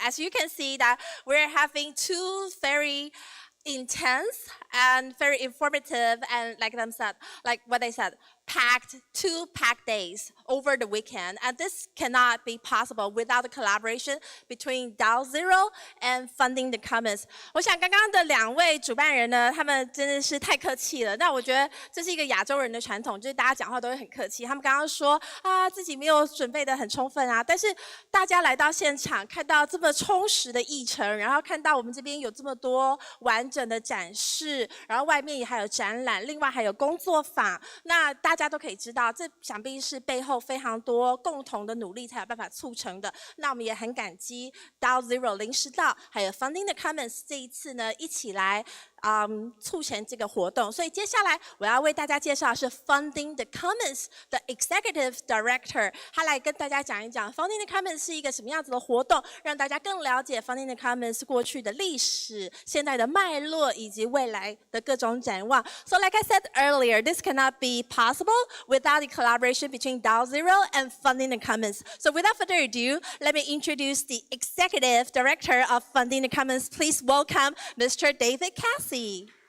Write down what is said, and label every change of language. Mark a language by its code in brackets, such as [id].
[en] As you can see, that we're having two very intense and very informative, and like what they said, two packed days over the weekend. And this cannot be possible without the collaboration between DAO Zero and Funding the Commons. [zh] 我想刚刚的两位主办人呢，他们真的是太客气了。那我觉得这是一个亚洲人的传统，就是大家讲话都会很客气。他们刚刚说啊，自己没有准备得很充分啊，但是大家来到现场，看到这么充实的议程，然后看到我们这边有这么多完整的展示，然后外面也还有展览，另外还有工作坊，那大家都可以知道，这想必是背后非常多共同的努力才有办法促成的。那我们也很感激 DAO Zero 临时到，还有 Funding the Commons 这一次呢一起来促成这个活动。所以接下来我要为大家介绍的是 Funding the Commons 的 Executive Director， 他来跟大家讲一讲 Funding the Commons 是一个什么样子的活动，让大家更了解 Funding the Commons 过去的历史、现在的脉络以及未来的各种展望。 [en] So like I said earlier, this cannot be possible without the collaboration between DAO Zero and Funding the Commons. So without further ado, let me introduce the Executive Director of Funding the Commons. Please welcome Mr. David Cassie.